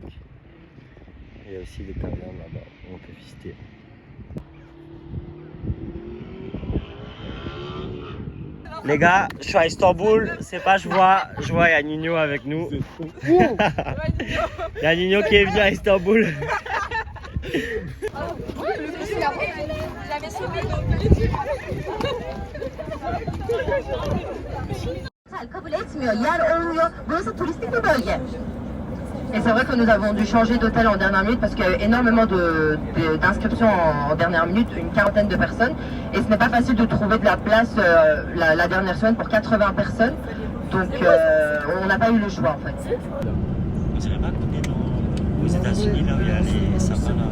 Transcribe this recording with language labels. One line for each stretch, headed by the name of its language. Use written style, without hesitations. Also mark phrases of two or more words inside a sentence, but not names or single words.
French: Et il y a aussi des cavernes là-bas où on peut visiter. Les gars, je suis à Istanbul. C'est pas, je vois, il y a Nino avec nous. Il y a Nino qui est venu à Istanbul.
Turkish: Kabul etmiyor, yer olmuyor. Burası turistik bir bölge.
French: Et c'est vrai que nous avons dû changer d'hôtel en dernière minute parce qu'il y a eu énormément d'inscriptions en dernière minute, une quarantaine de personnes. Et ce n'est pas facile de trouver de la place la dernière semaine pour 80 personnes. Donc on n'a pas eu le choix en fait. Vous savez pas qu'on est aux États-Unis, là où il y a les sapins là?